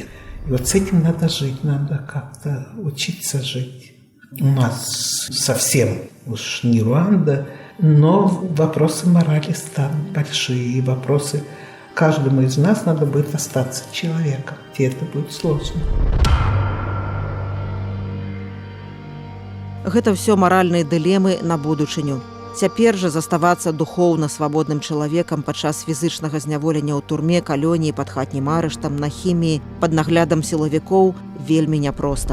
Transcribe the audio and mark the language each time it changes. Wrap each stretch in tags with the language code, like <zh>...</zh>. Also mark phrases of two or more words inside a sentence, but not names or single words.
<ru>И с этим надо жить, надо как-то учиться жить. У нас совсем уж не Руанда, но вопросы морали станут большие, и вопросы каждому из нас надо будет остаться человеком, и это будет сложно.</ru> <be>Гэта ўсё маральныя дылемы на будучыню. Цяпер жа заставацца духоўна свабодным чалавекам падчас фізычнага зняволення ў турме, калоніі, пад хатнім арыштам, на хіміі, пад наглядам сілавікоў вельмі няпроста.</be>